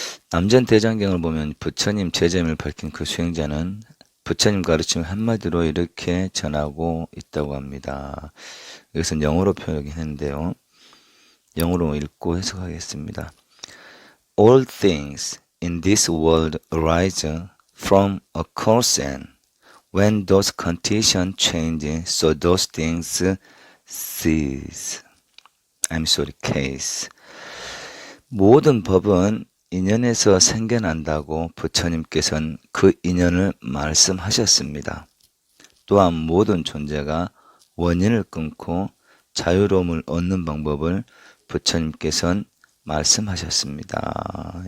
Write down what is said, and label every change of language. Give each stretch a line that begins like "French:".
Korean: 남전대장경을 보면 부처님 제자임을 밝힌 그 수행자는 부처님 가르침을 한마디로 이렇게 전하고 있다고 합니다. 여기서 영어로 표현했는데요. 영어로 읽고 해석하겠습니다.
English: All things in this world arise from a cause, and when those conditions change, so those things cease. case.
Korean: 모든 법은 인연에서 생겨난다고 부처님께서는 그 인연을 말씀하셨습니다. 또한 모든 존재가 원인을 끊고 자유로움을 얻는 방법을 부처님께서는 말씀하셨습니다.